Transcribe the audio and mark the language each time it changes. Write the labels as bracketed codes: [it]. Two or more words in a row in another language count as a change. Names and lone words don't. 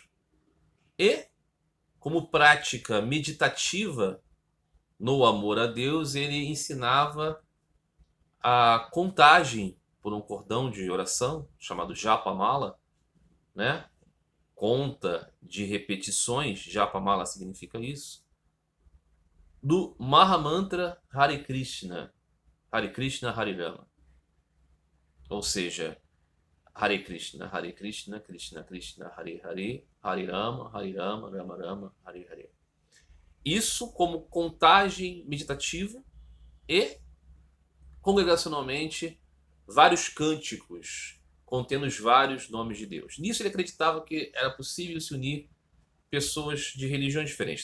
[pt] E, como prática meditativa no amor a Deus, ele ensinava a contagem por um cordão de oração, chamado Japamala, né? Conta de repetições, Japamala significa isso, do Mahamantra [sa] हरे कृष्ण हरे कृष्ण हरे राम. [pt] Ou seja, [sa] हरे कृष्ण हरे कृष्ण कृष्ण कृष्ण हरे हरे हरे राम राम राम हरे हरे, Hare Rama, Rama Rama, Hare Hare. [pt] Isso como contagem meditativa e, congregacionalmente, vários cânticos contendo os vários nomes de Deus. Nisso ele acreditava que era possível se unir pessoas de religiões diferentes.